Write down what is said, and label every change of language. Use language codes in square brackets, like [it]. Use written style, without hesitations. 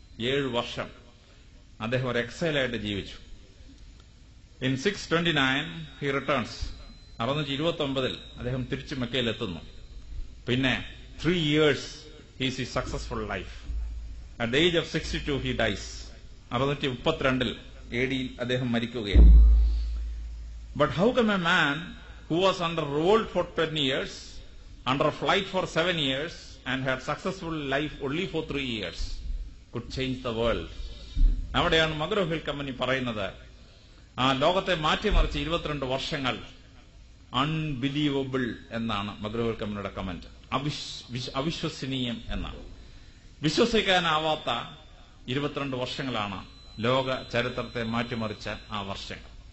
[ml] 7 വർഷം അദ്ദേഹം ഒരു എക്സൈലായിട്ട് ജീവിച്ചു. [en] In 629 he returns. [ml] 629 അദ്ദേഹം തിരിച്ചു മെക്കയിലെത്തുന്നു. പിന്നെ [en] 3 years is he successful life. At the age of 62 he dies. [ml] 632 AD അദ്ദേഹം മരിക്കുകയാണ്. [en] But how come a man who was under revolt for 10 years, under flight for 7 years and had successful life only for 3 years could change the world? [ml] അവിടെയാണ് മഗ്രോ-ഹിൽ company പറയുന്നത് ആ ലോകത്തെ മാറ്റിമറിച്ച് 22 വർഷങ്ങൾ unbelievable എന്നാണ് മഗ്രോ-ഹിൽ കമ്പനിയുടെ comment. അവിശ്വസനീയം എന്നാണ്. വിശ്വസിക്കാനാവാത്ത 22 വർഷങ്ങളാണ് ലോക ചരിത്രത്തെ മാറ്റിമറിച്ച ആ വർഷങ്ങൾ.